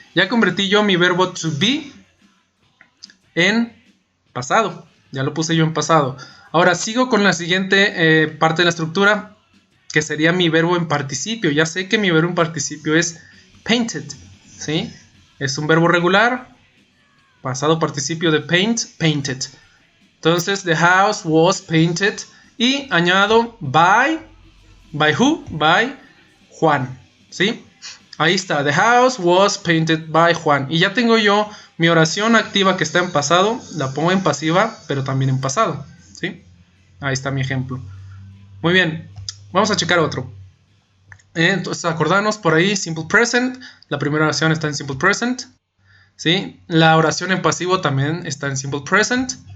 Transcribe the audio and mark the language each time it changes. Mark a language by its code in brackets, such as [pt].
[es] Ya convertí yo mi verbo to be en pasado. Ya lo puse yo en pasado. Ahora sigo con la siguiente parte de la estructura, que sería mi verbo en participio. Ya sé que mi verbo en participio es painted, ¿sí? Es un verbo regular, pasado participio de paint, painted. [en] Entonces, the house was painted. [es] Y añado [en] by who? By Juan, [es] ¿sí? Ahí está, [en] the house was painted by Juan. [es] Y ya tengo yo mi oración activa que está en pasado, la pongo en pasiva, pero también en pasado, ¿sí? Ahí está mi ejemplo. Muy bien, vamos a checar otro. Entonces, acordarnos por ahí, simple present. La primera oración está en simple present, ¿sí? La oración en pasivo también está en simple present.